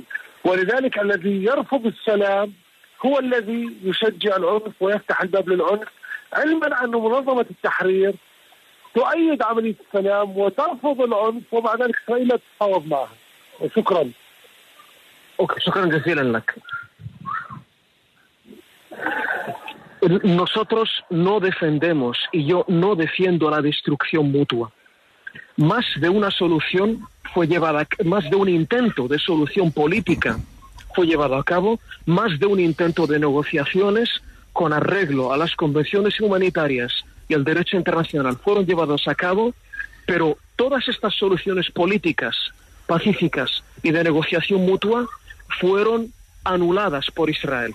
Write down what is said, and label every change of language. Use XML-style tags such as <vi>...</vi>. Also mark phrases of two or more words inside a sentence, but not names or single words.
<ar>ولذلك الذي يرفض السلام هو الذي يشجع العنف ويفتح الباب للعنف، علما أن منظمة التحرير تؤيد عملية السلام وترفض العنف، ومع ذلك إسرائيل لا تتفاوض معها. شكرا. شكرا جزيلا لك.</ar> <es>Nosotros no defendemos, y yo no defiendo la destrucción mutua. Más de una solución fue llevada, más de un intento de solución política fue llevado a cabo, más de un intento de negociaciones con arreglo a las convenciones humanitarias y al derecho internacional fueron llevados a cabo, pero todas estas soluciones políticas, pacíficas y de negociación mutua fueron anuladas por Israel.</es>